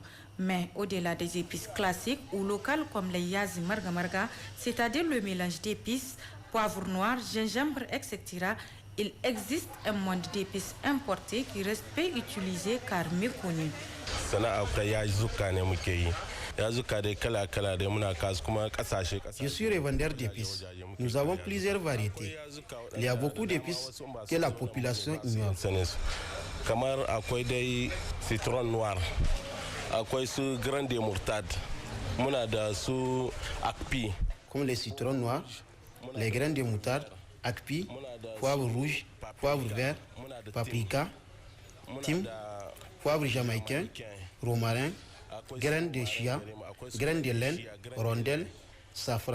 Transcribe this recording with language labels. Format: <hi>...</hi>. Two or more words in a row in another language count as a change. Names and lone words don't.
<fr>Mais au-delà des épices classiques ou locales comme les yazi marga, c'est-à-dire le mélange d'épices, poivre noir, gingembre, etc., il existe un monde d'épices importées qui restent peu utilisées car méconnues. Je suis revendeur d'épices. Nous avons plusieurs variétés. Il y a beaucoup d'épices que la population ignore.</fr> <ha>Kamar akwai dai</ha> <fr>citron noir,</fr> <ha>akwai su</ha> <fr>grande moutarde,</fr> <ha>muna da su akpi.</ha> <fr>Comme les citrons noirs, les graines de moutarde, akpi, poivre rouge, poivre vert, paprika, thym, poivre jamaïcain, romarin, graines de chia, graines de laine, rondelles, safran.</fr>